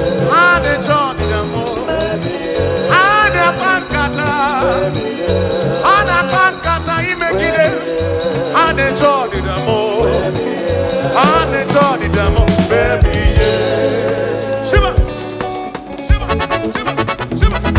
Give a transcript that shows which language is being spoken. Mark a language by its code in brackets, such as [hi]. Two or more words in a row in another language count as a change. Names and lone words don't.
[ig] Ha na-eche ọdịda m. Ha na-akpa nkata. Ha na-akpa nkata imegide. Ha na-eche ọdịda m. Ha na-eche ọdịda m. [en] Baby, yeah. Shiba. Shiba. Shiba. Shiba.